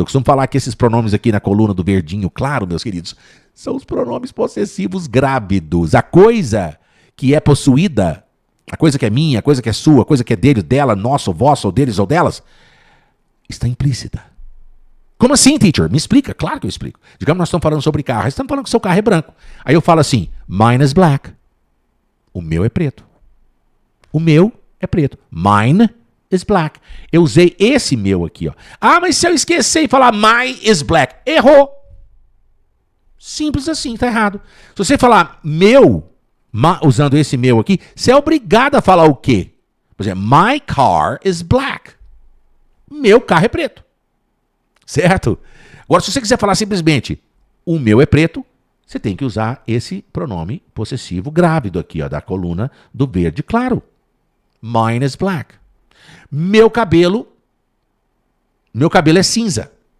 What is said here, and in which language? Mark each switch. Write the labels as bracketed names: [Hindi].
[Portuguese] Eu costumo falar que esses pronomes aqui na coluna do verdinho claro, meus queridos, são os pronomes possessivos grávidos. A coisa que é possuída, a coisa que é minha, a coisa que é sua, a coisa que é dele, dela, nosso, vosso, ou deles ou delas, está implícita. Como assim, teacher? Me explica. Claro que eu explico. Digamos, nós estamos falando sobre carro. Estamos falando que o seu carro é branco. Aí eu falo assim, [English] mine is black. [Portuguese] O meu é preto. O meu é preto. [English] Mine is black. [Portuguese] Eu usei esse meu aqui, ó. Ah, mas se eu esquecer e falar [English] my is black, [Portuguese] errou. Simples assim, tá errado. Se você falar meu, usando esse meu aqui, você é obrigado a falar o quê? Por exemplo, [English] my car is black. [Portuguese] Meu carro é preto. Certo? Agora, se você quiser falar simplesmente o meu é preto, você tem que usar esse pronome possessivo grávido aqui, ó, da coluna do verde claro. [English] Mine is black. [Portuguese] Meu cabelo é cinza.